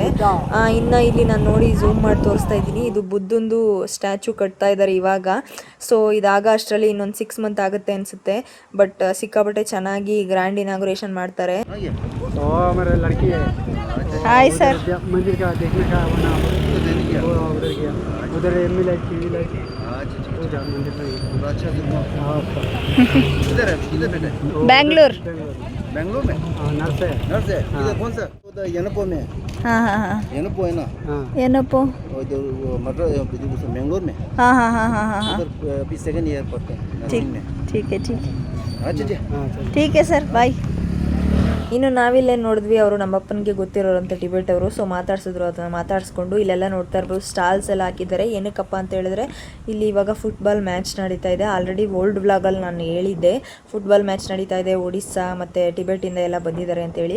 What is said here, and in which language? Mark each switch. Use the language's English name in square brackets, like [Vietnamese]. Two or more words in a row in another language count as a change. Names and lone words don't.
[Kannada] ಇನ್ನು ಇಲ್ಲಿ ನಾನು ನೋಡಿ ಝೂಮ್ ಮಾಡಿ ತೋರಿಸ್ತಾ ಇದ್ದೀನಿ, ಇದು ಬುದ್ಧಂದು ಸ್ಟ್ಯಾಚು ಕಟ್ತಾ ಇದ್ದಾರೆ ಇವಾಗ. ಸೊ ಇದಾಗ ಅಷ್ಟರಲ್ಲಿ ಇನ್ನೊಂದು 6 ಮಂತ್ ಆಗುತ್ತೆ ಅನಿಸುತ್ತೆ. ಬಟ್ ಸಿಕ್ಕಾಬಟ್ಟೆ ಚೆನ್ನಾಗಿ [English] grand inauguration [Kannada] ಮಾಡ್ತಾರೆ. ಹಾಯ್ ಸರ್. [Hindi] बेंगलुरु बेंगलुरु में नर्स है इधर कौन सा उधर यनपो में हाँ हाँ हाँ यनपो है ना यनपो उधर मद्रास बेंगलुरु में हाँ हाँ हाँ हाँ हाँ उधर अभी [English] second year [Hindi] पढ़ते हैं नर्सिंग में ठीक है अच्छा जी ठीक है सर बाय. [Kannada] ಇನ್ನು ನಾವಿಲ್ಲೇನು ನೋಡಿದ್ವಿ, ಅವರು ನಮ್ಮಪ್ಪನಿಗೆ ಗೊತ್ತಿರೋರಂತೆ ಟಿಬೆಟ್ ಅವರು. ಸೊ ಮಾತಾಡ್ಸಿದ್ರು, ಅದನ್ನು ಮಾತಾಡಿಸ್ಕೊಂಡು ಇಲ್ಲೆಲ್ಲ ನೋಡ್ತಾ ಇರ್ಬೋದು ಸ್ಟಾಲ್ಸ್ ಎಲ್ಲ ಹಾಕಿದ್ದಾರೆ. ಏನಕ್ಕಪ್ಪ ಅಂತ ಹೇಳಿದ್ರೆ ಇಲ್ಲಿ ಇವಾಗ [English] football match [Kannada] ನಡೀತಾ ಇದೆ. [English] already old [Kannada] ವ್ಲಾಗಲ್ಲಿ ನಾನು ಹೇಳಿದ್ದೆ [English] football match [Kannada] ನಡೀತಾ ಇದೆ, ಒಡಿಸ್ಸಾ ಮತ್ತು ಟಿಬೆಟಿಂದ ಎಲ್ಲ ಬಂದಿದ್ದಾರೆ ಅಂತೇಳಿ.